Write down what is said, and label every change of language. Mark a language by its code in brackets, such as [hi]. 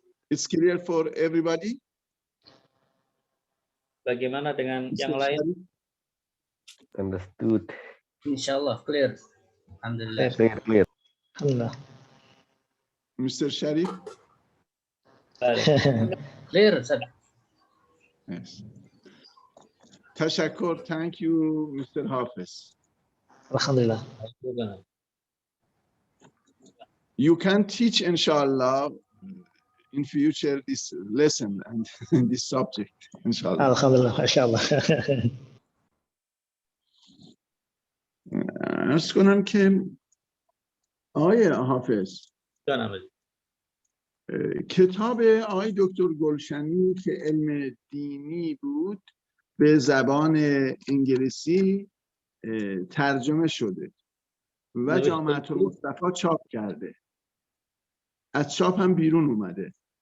[en] It's clear for everybody. [id] Bagaimana dengan yang lain? [en] Understood. Insyaallah clear. Alhamdulillah. Clear. [ar] Alhamdulillah. [en] Mr. Sharif? Clear, Ustaz. Yes. Tashakkur. Thank you, Mr. Hafiz. [ar] Alhamdulillah. [en] You can teach, inshallah, in future this lesson and this subject, inshallah. [ar] Alhamdulillah, inshallah. [fa] عرض کنم که آقای حافظ کتاب آقای دکتر گلشنی که علم دینی بود به زبان انگلیسی ترجمه شده و جامعه المصطفی چاپ کرده، از چاپ هم بیرون اومده.